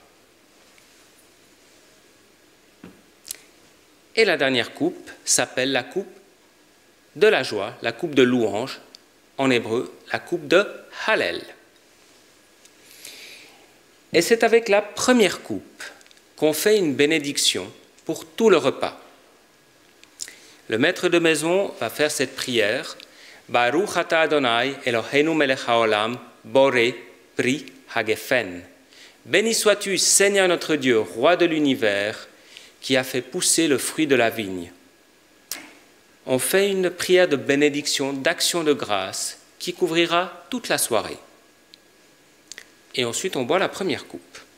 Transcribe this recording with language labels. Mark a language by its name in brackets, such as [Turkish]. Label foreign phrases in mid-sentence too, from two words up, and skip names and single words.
[French] Et la dernière coupe s'appelle la coupe de la joie, la coupe de louange, en hébreu, la coupe de Hallel. Et c'est avec la première coupe qu'on fait une bénédiction pour tout le repas. Le maître de maison va faire cette prière, [Hebrew] ברוך אתה אדני אלהינו מלך העולם בורא פרי הגפן. [French] Béni sois-tu, Seigneur notre Dieu, roi de l'univers, qui a fait pousser le fruit de la vigne. On fait une prière de bénédiction, d'action de grâce, qui couvrira toute la soirée. Et ensuite, on boit la première coupe.